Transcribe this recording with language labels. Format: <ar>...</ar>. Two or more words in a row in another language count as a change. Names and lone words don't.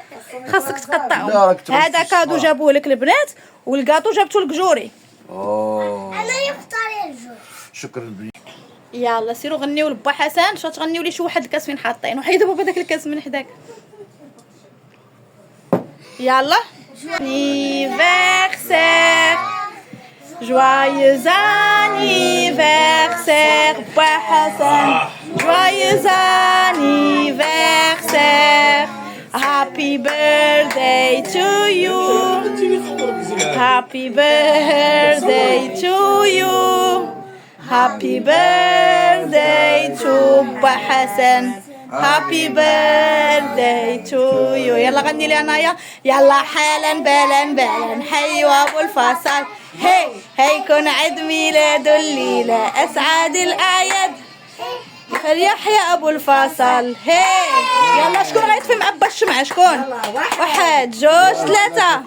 <ar>هذا كادو جابوه لك البنات والكاطو جابته لك جوري. انا يختار الجو. شكرا بنتي. يلا سيروا غنيو لبا حسن. شو تغنيو لي شي واحد الكاس فين حاطين وحيدوا بابا داك الكاس من حداك.</ar> <fr>يلا anniversaire joyeux anniversaire با حسن. joyeux anniversaire</fr> <en>happy birthday to you. happy birthday to you. happy birthday to با حسن. happy birthday to you.</en> <ar>يلا غني لي انايا. يلا حالا بالا حيوا ابو الفصل. هي كون عيد ميلاد الليله اسعد الاعياد. فليحيى ابو الفصل. يلا شكون غيطفي معبى الشمعة؟ شكون؟ 1 2 3.</ar>